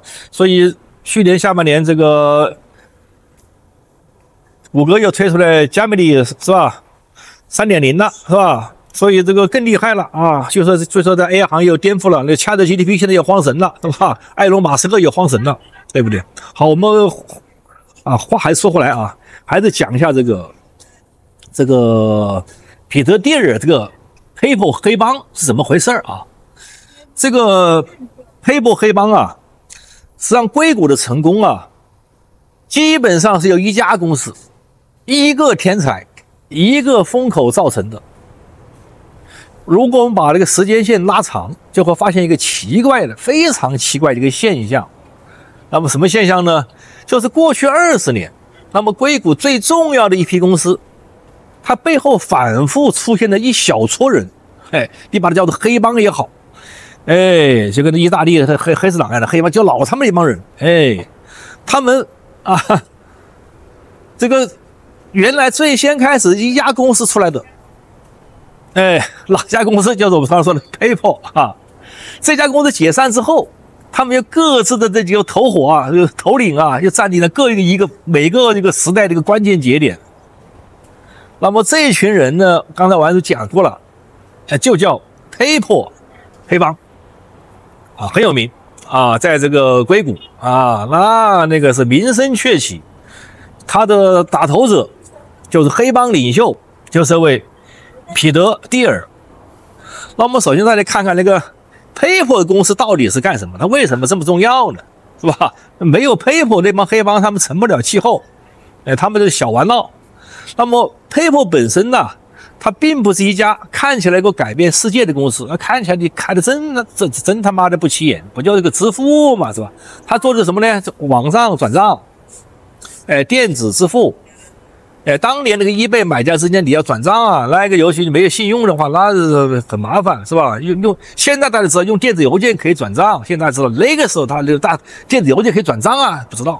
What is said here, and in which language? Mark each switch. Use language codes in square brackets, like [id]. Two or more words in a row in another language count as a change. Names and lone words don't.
[zh] 所以去年下半年這個谷歌又推出來 Gemini 是吧 3.0 了是吧？所以這個更厲害了啊！就說在 AI 行業又顛覆了，那 ChatGPT 現在又慌神了，對吧？埃隆·馬斯克又慌神了，對不對？好，我們話還是說回來啊，還是講一下這個彼得蒂尔這個 PayPal 黑幫是怎麼回事啊？這個 PayPal 黑幫啊，實際上硅谷的成功啊，基本上是由一家公司、一個天才、一個風口造成的。如果我們把這個時間線拉長，就會發現一個非常奇怪的一個現象。那麼什麼現象呢？就是過去20年，那麼硅谷最重要的一批公司，它背後反復出現了一小撮人，哎，你把它叫做黑幫也好，哎，就跟意大利的黑手党一樣的黑幫，就老他們一幫人，哎，他們啊，這個原來最先開始一家公司出來的。哎，哪家公司叫做我们常说的 PayPal 啊？這家公司解散之後，他們又各自的這幾個頭夥啊、頭領啊，又佔領了每個這個時代的一個關鍵節點。那麼這一群人呢，剛才我還是講過了，就叫 PayPal 黑幫啊，很有名啊，在這個硅谷啊，那個是名聲鵲起。他的打頭者就是黑幫領袖，就是這位彼得蒂爾。那我們首先再來看看那個 PayPal 公司到底是幹什麼，它為什麼這麼重要呢？是吧？沒有 PayPal 那幫黑幫，他們成不了氣候，他們是小玩鬧。那麼 PayPal 本身呢，它並不是一家看起來能夠改變世界的公司，看起來你看的真他媽的不起眼，不就這個支付嘛，是吧？它做的什麼呢？網上轉賬，電子支付。當年那個eBay買家之間你要轉賬啊，那個尤其你沒有信用的話，那是很麻煩，是吧？現在大家知道用電子郵件可以轉賬，現在知道那個時候他那個電子郵件可以轉賬啊，不知道。